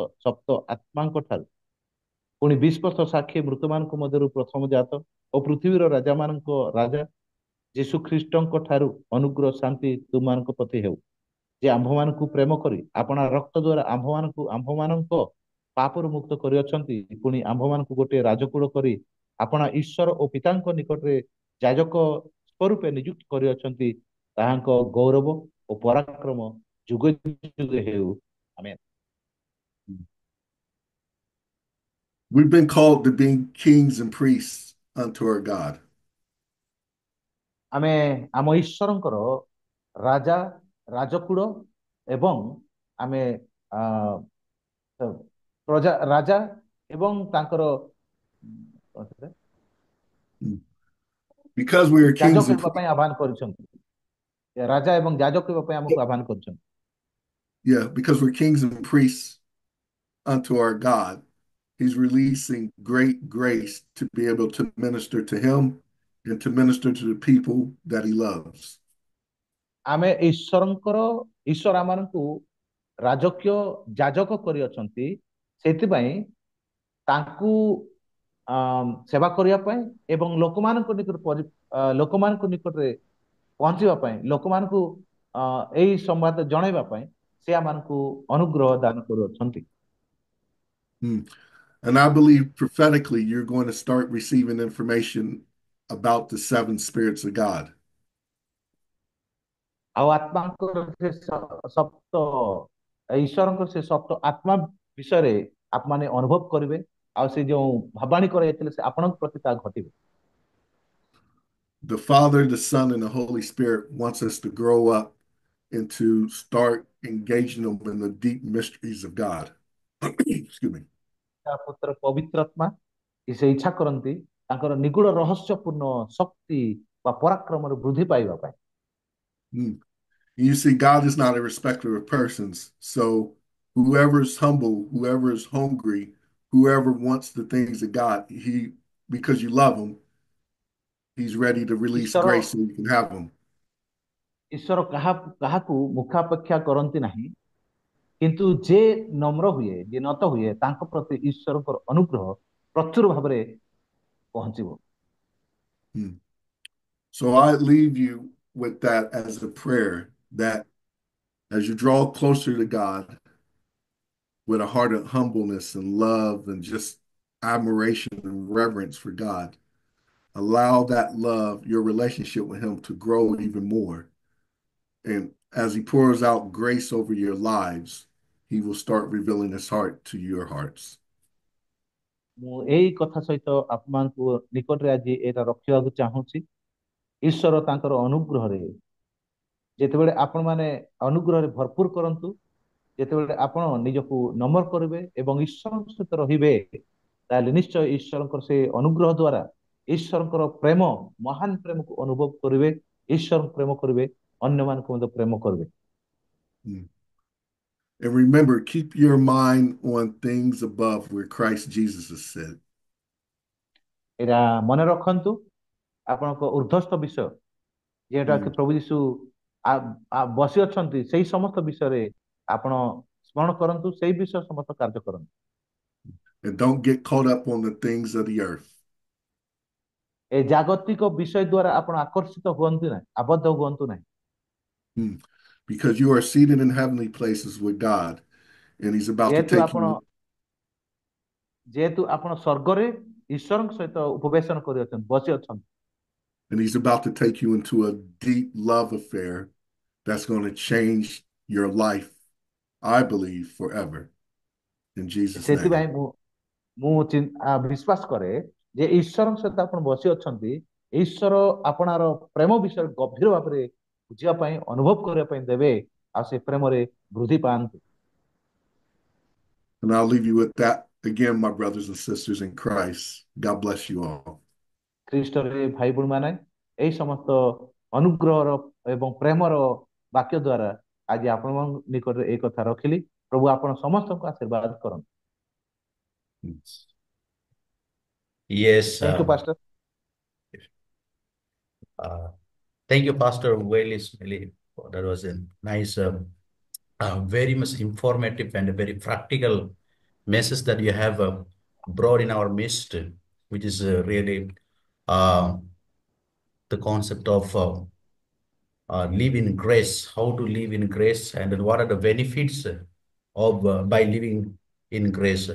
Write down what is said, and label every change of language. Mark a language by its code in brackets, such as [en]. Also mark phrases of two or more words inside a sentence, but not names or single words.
[or] ସପ୍ତ ଆତ୍ମାଙ୍କ ଠାରୁ, ପୁଣି 20 ବର୍ଷ ସାକ୍ଷୀ ମୃତମାନଙ୍କ ମଧ୍ୟରୁ ପ୍ରଥମ ଜାତ ଓ ପୃଥିବୀର ରାଜାମାନଙ୍କ ରାଜା ଯୀଶୁ ଖ୍ରୀଷ୍ଟଙ୍କ ଠାରୁ ଅନୁଗ୍ରହ ଶାନ୍ତି ତୁମମାନଙ୍କ ପ୍ରତି ହେଉ, ଯେ ଆମ୍ଭମାନଙ୍କୁ ପ୍ରେମ କରି ଆପଣା ରକ୍ତ ଦ୍ୱାରା ଆମ୍ଭମାନଙ୍କ ପାପରୁ ମୁକ୍ତ କରିଅଛନ୍ତି, ପୁଣି ଆମ୍ଭମାନଙ୍କୁ ଗୋଟିଏ ରାଜକୁଳ କରି ଆପଣା ଈଶ୍ୱର ଓ ପିତାଙ୍କ ନିକଟରେ ଯାଜକ ସ୍ୱରୂପେ ନିଯୁକ୍ତ କରିଅଛନ୍ତି। ତାହାଙ୍କ ଗୌରବ ଓ ପରାକ୍ରମ ଯୁଗ ଯୁଗ ହେଉ। ଆମେନ୍। [en] We've been called to be kings and priests unto our God. [or] ଆମେ ଆମ ଈଶ୍ୱରଙ୍କର ରାଜା ରାଜକୁଳ ଏବଂ ଆମେ ପ୍ରଜା ରାଜା ଏବଂ ତାଙ୍କର [en] Because we are kings [or] ଯାଜକ [en] and [or] ହେବା ପାଇଁ ଆହ୍ୱାନ କରିଛନ୍ତି। ରାଜା ଏବଂ ଯାଜକ ହେବା ପାଇଁ ଆମକୁ ଆହ୍ୱାନ କରିଛନ୍ତି। [en] because we're kings and priests unto our God, he's releasing great grace to be able to minister to him and to minister to the people that he loves. [or] ଆମେ ଈଶ୍ୱର ଆମମାନଙ୍କୁ ରାଜକୀୟ ଯାଜକ କରିଅଛନ୍ତି, ସେଥିପାଇଁ ତାଙ୍କୁ ସେବା କରିବା ପାଇଁ ଏବଂ ଲୋକମାନଙ୍କ ନିକଟରେ ପହଞ୍ଚିବା ପାଇଁ, ଲୋକମାନଙ୍କୁ ଏଇ ସମ୍ବାଦ ଜଣାଇବା ପାଇଁ ସେ ଆମମାନଙ୍କୁ ଅନୁଗ୍ରହ ଦାନ କରୁଅଛନ୍ତି। [en] And I believe prophetically you're going to start receiving information about the 7 spirits of God. [or] ଆଉ ଆତ୍ମାଙ୍କର ସେ ସପ୍ତ ଈଶ୍ୱରଙ୍କର ସେ ସପ୍ତ ଆତ୍ମା ବିଷୟରେ ଆପଣମାନେ ଅନୁଭବ କରିବେ, ଆଉ ସେ ଯେଉଁ ଭାବାଣୀ କରାଯାଇଥିଲେ ସେ ଆପଣଙ୍କ ପ୍ରତି ତାହା ଘଟିବେ। [en] The Father, the Son, and the Holy Spirit wants us to grow up and to start engaging them in the deep mysteries of God. Excuse me. [or] ପୁତ୍ର ପବିତ୍ର ଆତ୍ମା ସେ ଇଚ୍ଛା କରନ୍ତି ତାଙ୍କର ନିଗୁଡ ରହସ୍ୟପୂର୍ଣ୍ଣ ଶକ୍ତି ବା ପରାକ୍ରମରେ ବୃଦ୍ଧି ପାଇବା ପାଇଁ। [en] You see, God is not a respecter of persons. So whoever's humble, whoever's hungry, whoever wants the things of God, because you love him, he's ready to release grace so you can have them. ଈଶ୍ୱର କାହାକୁ ମୁଖାପେକ୍ଷା କରନ୍ତି ନାହିଁ, କିନ୍ତୁ ଯେ ନମ୍ର ହୁଏ, ଯେ নত ହୁଏ, ତାଙ୍କ ପ୍ରତି ଈଶ୍ୱରଙ୍କର ଅନୁଗ୍ରହ ପ୍ରଚୁର ଭାବରେ ପହଞ୍ଚିବ। So I leave you with that as a prayer, that as you draw closer to God with a heart of humbleness and love and just admiration and reverence for God, allow that love, your relationship with him, to grow even more. And as he pours out grace over your lives, he will start revealing his heart to your hearts. [or] ମୁଁ ଏଇ କଥା ସହିତ ଆପଣଙ୍କୁ ନିକଟରେ ଆଜି ଏଇଟା ରଖିବାକୁ ଚାହୁଁଛି। ଈଶ୍ୱର ତାଙ୍କର ଅନୁଗ୍ରହରେ, ଯେତେବେଳେ ଆପଣମାନେ ଅନୁଗ୍ରହରେ ଭରପୁର କରନ୍ତୁ, ଯେତେବେଳେ ଆପଣ ନିଜକୁ ନମ୍ର କରିବେ ଏବଂ ଈଶ୍ୱରଙ୍କ ସହିତ ରହିବେ, ତାହେଲେ ନିଶ୍ଚୟ ଈଶ୍ୱରଙ୍କର ସେ ଅନୁଗ୍ରହ ଦ୍ୱାରା ଈଶ୍ୱରଙ୍କର ପ୍ରେମ, ମହାନ ପ୍ରେମକୁ ଅନୁଭବ କରିବେ, ଈଶ୍ୱରଙ୍କୁ ପ୍ରେମ କରିବେ, ଅନ୍ୟମାନଙ୍କୁ ମଧ୍ୟ ପ୍ରେମ କରିବେ। [en] And remember, keep your mind on things above where Christ Jesus is set. [or] ଏଇଟା ମନେ ରଖନ୍ତୁ ଆପଣଙ୍କ ଉର୍ଦ୍ଧ୍ୱସ୍ଥ ବିଷୟ ଯେଉଁଟାକି Mm. ପ୍ରଭୁ ଯୀଶୁ ବସି ଅଛନ୍ତି ସେଇ ସମସ୍ତ ବିଷୟରେ ଆପଣ ସ୍ମରଣ କରନ୍ତୁ, ସେଇ ବିଷୟ ସମସ୍ତ କାର୍ଯ୍ୟ କରନ୍ତୁ। [en] And don't get caught up on the things of the earth. [or] ଏ ଜାଗତିକ ବିଷୟ ଦ୍ୱାରା ଆପଣ ଆକର୍ଷିତ ହୁଅନ୍ତୁ ନାହିଁ, ଆବଦ୍ଧ ହୁଅନ୍ତୁ ନାହିଁ। Mm. [en] Because you are seated in heavenly places with God, and He's about to [or] ଯେହେତୁ [en] take [or] ଆପଣ [en] you, [or] ଯେହେତୁ ଆପଣ ସ୍ୱର୍ଗରେ ଈଶ୍ୱରଙ୍କ ସହିତ ଉପବେଶନ କରି ଅଛନ୍ତି, ବସି ଅଛନ୍ତି। [en] and He's about to take you into a deep love affair that's going to change your life, I believe, forever. In Jesus' name. [or] ସେଥିପାଇଁ ମୁଁ ବିଶ୍ୱାସ କରେ ଯେ ଈଶ୍ୱରଙ୍କ ସହିତ ଆପଣ ବସି ଅଛନ୍ତି, ଈଶ୍ୱର ଆପଣର ପ୍ରେମ ବିଷୟରେ ଗଭୀର ଭାବରେ ବୁଝିବା ପାଇଁ, ଅନୁଭବ କରିବା ପାଇଁ ଦେବେ, ଆଉ ସେ ପ୍ରେମରେ ବୃଦ୍ଧି ପାଆନ୍ତୁ। [en] And I'll leave you with that again, my brothers and sisters in Christ. God bless you all. [or] ଖ୍ରୀଷ୍ଟରେ ଭାଇ ଭଉଣୀ ମାନେ, ଏହି ସମସ୍ତ ଅନୁଗ୍ରହର ଏବଂ ପ୍ରେମର ବାକ୍ୟ ଦ୍ୱାରା ଆଜି ଆପଣଙ୍କ ନିକଟରେ এই କଥା ରଖିଲି। ପ୍ରଭୁ ଆପଣ ସମସ୍ତଙ୍କୁ ଆଶୀର୍ବାଦ କରନ୍ତୁ। [en] Yes. Thank you pastor. Thank you, Pastor Wales. That was a nice, very much informative and a very practical message that you have brought in our midst, which is really uh, the concept of live in grace, how to live in grace, and then what are the benefits of by living in grace.